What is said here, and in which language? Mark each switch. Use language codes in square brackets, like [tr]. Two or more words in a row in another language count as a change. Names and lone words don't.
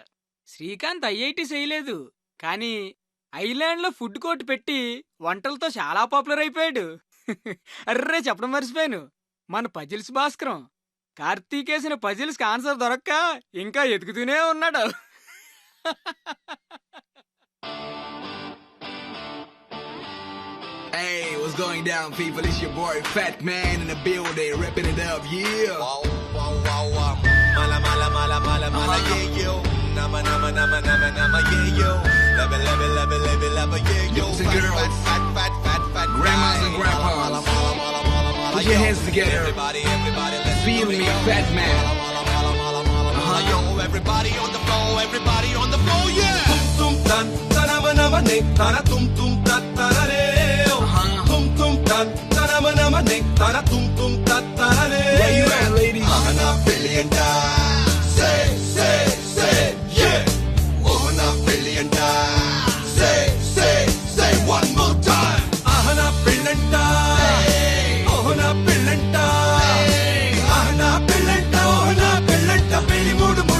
[te] శ్రీకాంత్ ఐఐటి చేయలేదు, కానీ ఐలాండ్లో [en] food court [te] పెట్టి వంటలతో చాలా పాపులర్ అయిపోయాడు. అర్రే చెప్పడం మర్చిపోయాను, మన పజిల్స్ భాస్కరం కార్తీకేసిన పజిల్స్కి ఆన్సర్ దొరక్క ఇంకా ఎదుగుతూనే ఉన్నాడు. [en] Hey, what's going down, people? It's your boy Fat Man in the building, ripping it up, yeah. Wow, wow, wow, wow. Mala, mala, mala, mala, mala, yeah, yo. Nama, nama, nama, nama, nama, yeah, yo. Love it, love it, love it, love it, love it, yeah, yo. Fat, girls, fat, fat, fat, fat, grandmas and grandpas. Put your hands together. Everybody, everybody, let's feel me, Fat Man. Yo, everybody on the floor, everybody on the floor, yeah. Tum tum tan, tanama nama ne, tana tum tum tat tanare. Tum tum tan, tanama nama ne, tana tum tum tat tanare. Where you at, ladies? Ahana billion die. Say, say, say, yeah. Ahana billion die. Say, say, say one more time. Ahana billion die. Ahana billion die. Ahana billion die. Ahana billion die.